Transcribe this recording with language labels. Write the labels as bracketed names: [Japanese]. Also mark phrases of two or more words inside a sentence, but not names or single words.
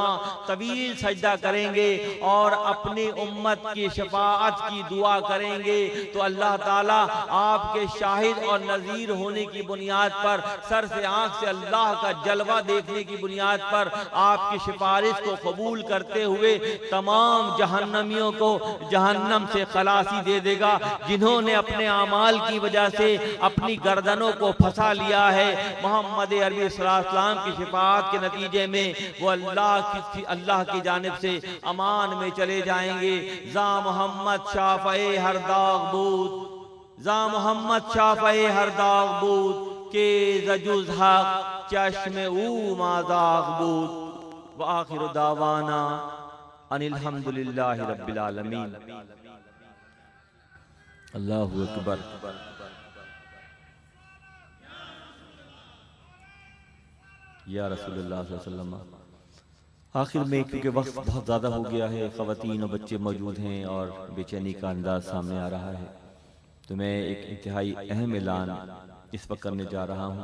[Urdu] وسلم طویل سجدہ کریں گے اور اپنی امت کی شفاعت کی دعا کریں گے، تو اللہ تعالیٰ آپ کے شاہد اور نذیر ہونے کی بنیاد پر، سر سے آنکھ سے اللہ کا جلوہ دیکھنے کی بنیاد پر آپ کی سفارش کو قبول کرتے ہوئے تمام جہنمیوں کو جہنم سے خلاصی دے دے گا، جنہوں نے اپنے اعمال کی وجہ سے اپنی گردنوں کو پھنسا لیا ہے. محمد عربی [Arabic] صلی اللہ علیہ وسلم [Urdu] کی شفاعت کے نتیجے میں وہ اللہ کی جانب سے امان میں چلے جائیں گے. [Persian] زاں محمد شافع ہر داغ بود، زاں محمد شافع ہر داغ بود، کہ زجوز حق چشم او ما داغ بود. [Arabic] وآخر دعوانا ان الحمدللہ رب العالمین. اللہ اکبر. یا رسول اللہ صلی اللہ علیہ وسلم. [Urdu] آخر میں کیونکہ وقت بہت زیادہ ہو گیا ہے، خواتین اور بچے موجود ہیں اور بے چینی کا انداز سامنے آ رہا ہے، تو میں ایک انتہائی اہم اعلان اس وقت کرنے جا رہا ہوں.